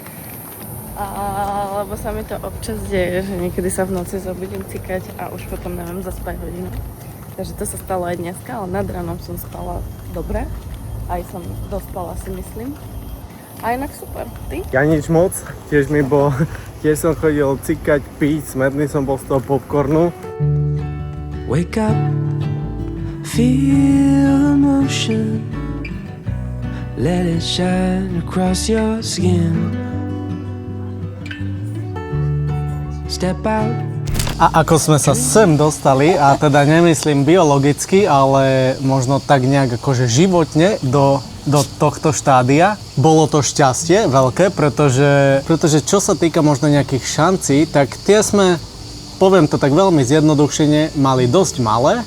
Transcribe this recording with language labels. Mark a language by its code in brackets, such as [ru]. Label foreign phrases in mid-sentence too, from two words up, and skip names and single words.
[sk] Lebo sa mi to občas deje, že niekedy sa v noci zobudím cikať a už potom neviem zaspať hodinu. Takže to sa stalo aj dneska, ale nad ránom som spala dobre. Aj som dospala, si myslím. A inak super. Ty? Ja nič moc, tiež som chodil cikať, piť, smedný som bol z toho popcornu. [en] Wake up, feel emotion, let it shine across your skin. Step out. [sk] A ako sme sa sem dostali, a teda nemyslím biologicky, ale možno tak nejak akože životne do tohto štádia, bolo to šťastie veľké, pretože čo sa týka možno nejakých šancí, tak tie sme, poviem to tak veľmi zjednodušene, mali dosť malé.